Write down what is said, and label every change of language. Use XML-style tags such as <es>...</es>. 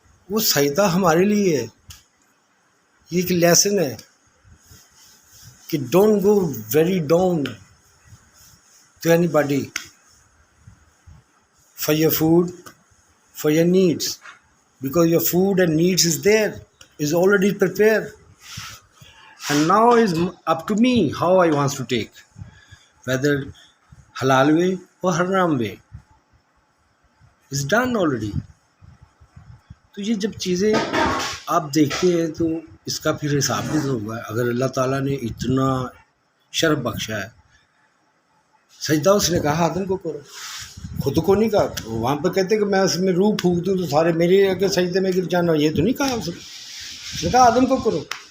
<ur>وہ سجدہ ہمارے لیے ہے۔ یہ ایک لیسن ہے کہ</ur> <en>Don't go very down to anybody for your food, for your needs, because your food and needs is there, is already prepared. And now is up to me how I want to take, whether halal way or haram way. It's done already.</en> <ur>تو یہ جب چیزیں آپ دیکھتے ہیں تو اس کا پھر حساب بھی تو ہوگا۔ اگر اللہ تعالیٰ نے اتنا شرف بخشا ہے، سجدہ اس نے کہا آدم کو کرو، خود کو نہیں کہا۔ وہاں پہ کہتے کہ میں اس میں روح پھونک دوں تو سارے میرے آگے سجدے میں گر جانا، یہ تو نہیں کہا اس نے کہا آدم کو کرو۔</ur>